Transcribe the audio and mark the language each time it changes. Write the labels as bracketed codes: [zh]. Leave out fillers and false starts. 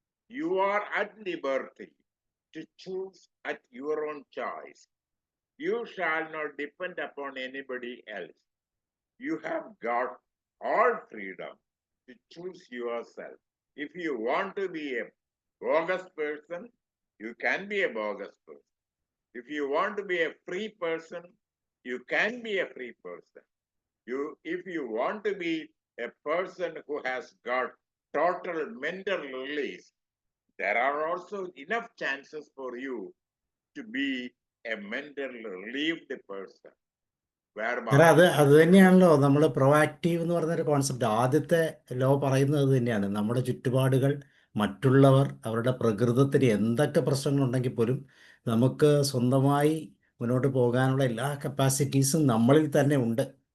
[en] You are at liberty to choose at your own choice. You shall not depend upon anybody else. You have got all freedom to choose yourself. If you want to be a bogus person, you can be a bogus person. If you want to be a free person, you can be a free person. If you want to be a person who has got total mental release, there are also enough chances for you to be a mentally relieved person. [ml] അത് തന്നെയാണല്ലോ നമ്മൾ proactive എന്ന് പറഞ്ഞൊരു concept. ആദ്യത്തെ law പറയുന്നത് തന്നെയാണ്. നമ്മുടെ ചുറ്റുപാടുകൾ, മറ്റുള്ളവർ, അവരുടെ പ്രകൃതത്തിന് എന്തൊക്കെ പ്രശ്നങ്ങളുണ്ടെങ്കിൽ പോലും നമുക്ക് സ്വന്തമായി മുന്നോട്ട് പോകാനുള്ള എല്ലാ കപ്പാസിറ്റീസും നമ്മളിൽ തന്നെ ഉണ്ട്.